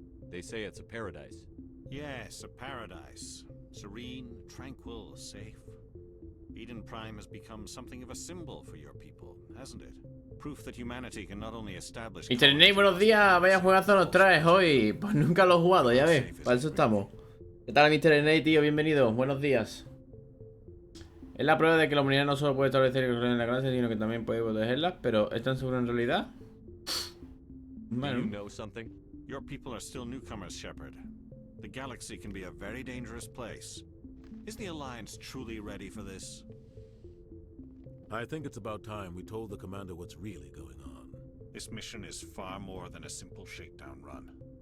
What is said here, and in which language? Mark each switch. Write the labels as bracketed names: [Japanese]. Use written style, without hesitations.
[English] They say it's a paradise. Yes, a paradise. Serene, tranquil, safe. Eden Prime has become something of a symbol for your people, hasn't it? Proof that humanity can not only establish... [Spanish] Mr. Nate, buenos días. Vaya juegazo nos traes hoy. Pues nunca lo he jugado, ya ves. Para eso estamos. ¿Qué tal, Mr. Nate, tío? Bienvenido. Buenos días. Es la prueba de que la humanidad no solo puede establecer que en la galaxia, sino que también puede protegerlas. Pero ¿es tan seguro en realidad? [English] Do you know something? Your people are still newcomers, Shepard. The galaxy can be a very dangerous place. Is the Alliance truly ready for this? I think it's about time we told the commander what's really going on. This mission is far more than a simple shakedown run.